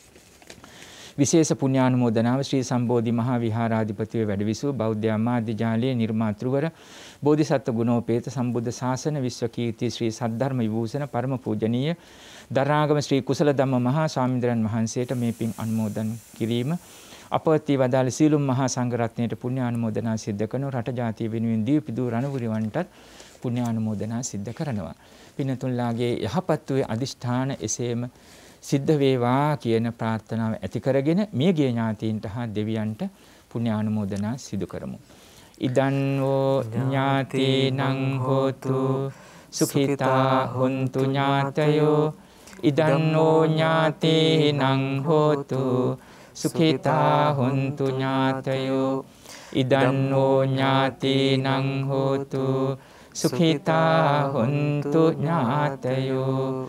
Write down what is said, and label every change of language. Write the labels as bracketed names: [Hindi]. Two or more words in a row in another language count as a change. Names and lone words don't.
[Sinhala] විශේෂ පුණ්‍යානුමෝදනාව ශ්‍රී සම්බෝධි මහා විහාරාධිපතිව වැඩවිසූ බෞද්ධ ආමාත්‍ය ජාලයේ නිර්මාතෘවර බෝධිසත්ව ගුණෝපේත සම්බුද්ධ ශාසන විශ්වකීර්ති ශ්‍රී සද්ධර්ම විභූෂණ පරම පූජනීය දරණාගම ශ්‍රී කුසල ධම්ම මහා ස්වාමීන්ද්‍රයන් වහන්සේට මේ පින් අනුමෝදන් කිරීම අපවත්ී වදාළ සීලුම් මහා සංඝරත්නයට පුණ්‍යානුමෝදනා සිද්ධ කරන රට ජාතිය වෙනුවෙන් දීපිදු රණවුරිවන්ටත් පුණ්‍යානුමෝදනා සිද්ධ කරනවා. පින්නතුන්ලාගේ යහපත් වූ අදිෂ්ඨාන එසේම සිද්ධ වේවා කියන ප්‍රාර්ථනාව ඇති කරගෙන මියගිය ඥාතීන්ට හා දෙවියන්ට පුණ්‍යානුමෝදනා සිදු කරමු. [Pali] ඉදං වූ ඥාතීනං හෝතු සුඛිතා හොන්තු ඥාතයෝ ඉදං වූ ඥාතීනං හෝතු සුඛිතා හොන්තු ඥාතයෝ ඉදං වූ ඥාතීනං හෝතු සුඛිතා හොන්තු ඥාතයෝ